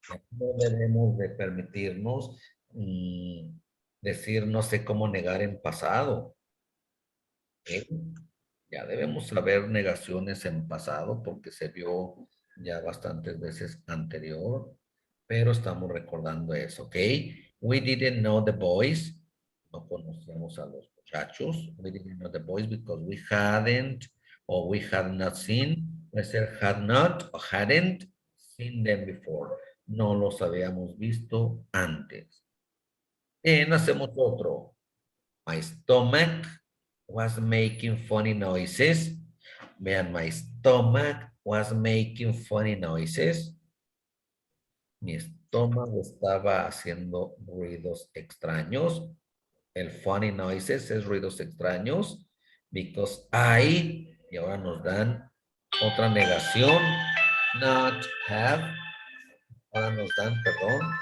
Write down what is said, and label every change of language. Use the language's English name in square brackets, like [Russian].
[Spanish] No debemos de permitirnos decir no sé cómo negar en pasado. ¿Ok? Ya debemos saber negaciones en pasado porque se vio ya bastantes veces anterior, pero estamos recordando eso, ¿ok? [English] We didn't know the boys. [Spanish] No conocíamos a los muchachos. [English] We didn't know the boys because we hadn't or we had not seen. [Spanish] Puede ser [English] had not or hadn't seen them before. [Spanish] No los habíamos visto antes. Hacemos otro. [English] My stomach was making funny noises. [Spanish] Vean, [English] my stomach was making funny noises. [Spanish] Mi estómago estaba haciendo ruidos extraños. El funny noises es ruidos extraños. Because y ahora nos dan otra negación. Not have. Ahora nos dan, perdón.